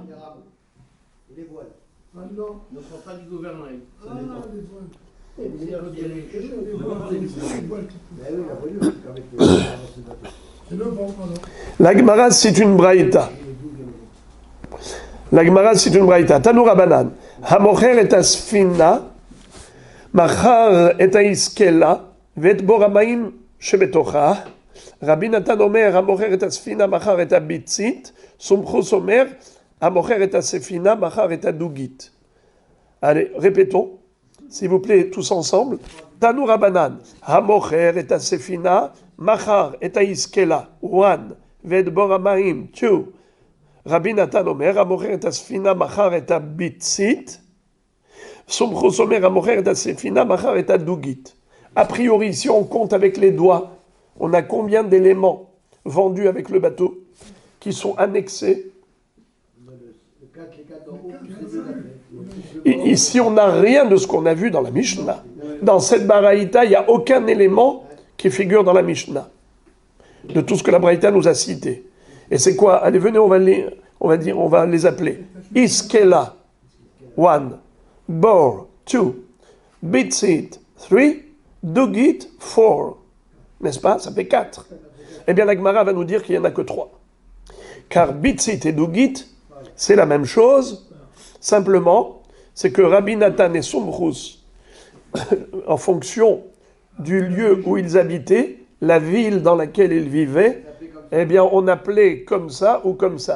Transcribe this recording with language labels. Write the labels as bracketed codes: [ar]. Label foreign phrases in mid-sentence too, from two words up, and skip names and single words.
[fr] Les voiles. Maintenant, Ne prends pas du gouvernail. ah, les voiles. Les voiles. C'est le bon, alors. La Gemara, c'est une braïta. La Gemara, c'est une braïta. [he] תנו רבנן. המוכר את הספינה מכר את האיסקלא ואת בור המים שבתוכה. רבי נתן אומר, המוכר את הספינה מכר את הביצית. סומכוס אומר המוכר את הספינה מכר את הדוגית. [fr] Allez, répétons, s'il vous plaît, tous ensemble. [he] תנו רבנן. המוכר את הספינה מכר את האיסקלא. One. ואת בור המים. Two. רבי נתן אומר, המוכר את הספינה מכר את הביצית. סומכוס אומר המוכר את הספינה מכר את הדוגית. [fr] A priori, si on compte avec les doigts, on a combien d'éléments vendus avec le bateau qui sont annexés? Ici, on n'a rien de ce qu'on a vu dans la Mishnah. Dans cette baraïta, il n'y a aucun élément qui figure dans la Mishnah, de tout ce que la baraïta nous a cité. Et c'est quoi? Allez, venez, on va les appeler. Iskela, 1. Bor, 2. Bitzit, 3. Dugit, 4. N'est-ce pas? Ça fait 4. Eh bien, la Gemara va nous dire qu'il n'y en a que 3. Car Bitzit et Dugit, c'est la même chose. Simplement, c'est que Rabbi Natan et Sumchus, en fonction du lieu où ils habitaient, la ville dans laquelle ils vivaient, eh bien, on appelait comme ça ou comme ça.